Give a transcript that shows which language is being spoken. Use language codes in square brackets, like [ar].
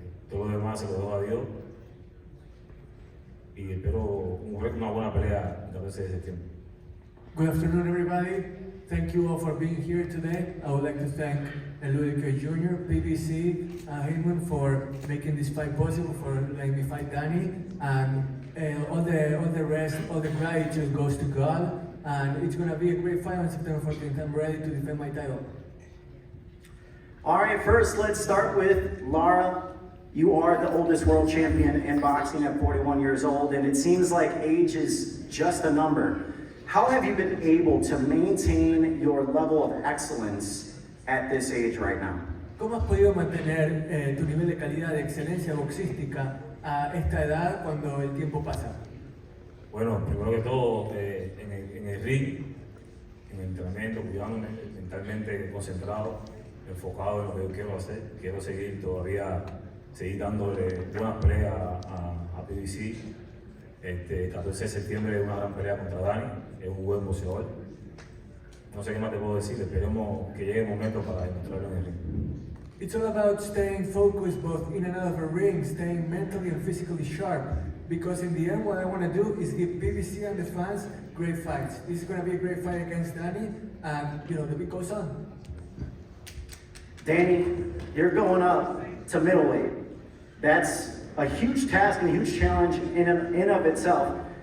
[es] Todo lo demás se lo dejo a Dios y espero una buena pelea el 14 de septiembre. [en] Good afternoon, everybody. Thank you all for being here today. I would like to thank Ludwig Jr., PBC, Highman for making this fight possible, for letting me fight Danny, and all the rest, all the gratitude goes to God. And it's going to be a great fight on September 14th. I'm ready to defend my title. All right, first let's start with Lara. You are the oldest world champion in boxing at 41 years old, and it seems like age is just a number. How have you been able to maintain your level of excellence at this age right now? [es] ¿Cómo has podido mantener tu nivel de calidad de excelencia boxística a esta edad cuando el tiempo pasa? Bueno, primero que todo, en el ring, en el entrenamiento, cuidándome, mentalmente concentrado, enfocado en lo que yo quiero hacer. Quiero seguir dándole buenas peleas a PBC. El 14 de septiembre es una gran pelea contra Dani, es un buen boxeador. No sé qué más te puedo decir, esperemos que llegue el momento para demostrarlo en el ring. [en] It's all about staying focused both in and out of a ring, staying mentally and physically sharp. Because in the end, what I want to do is give PBC and the fans great fights. This is going to be a great fight against Danny, and the beat goes on. Danny, you're going up to middleweight. That's a huge task and a huge challenge in of itself.